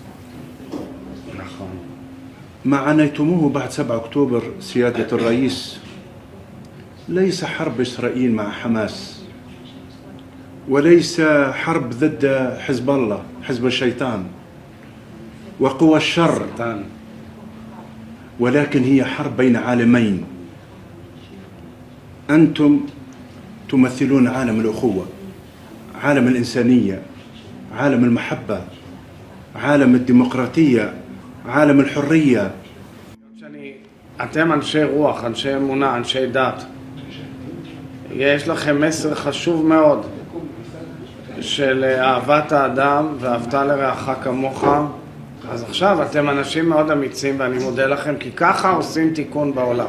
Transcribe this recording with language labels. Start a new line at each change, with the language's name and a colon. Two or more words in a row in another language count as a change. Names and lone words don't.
Arabic: ما عانيتموه بعد 7 أكتوبر سيادة الرئيس ليس حرب إسرائيل مع حماس، وليس حرب ضد حزب الله، حزب الشيطان وقوى الشر، ولكن هي حرب بين عالمين. أنتم تمثلون عالم الأخوة، عالم الإنسانية، عالم المحبة، عالم الديمقراطية، عالم الحرية.
Hebrew: אתם אנשי רוח, אנשי אמונה, אנשי דת. יש לכם מסר חשוב מאוד של אהבת האדם ואהבת לרעך כמוך. אז עכשיו אתם אנשים מאוד אמיצים ואני מודה לכם, כי ככה עושים תיקון בעולם.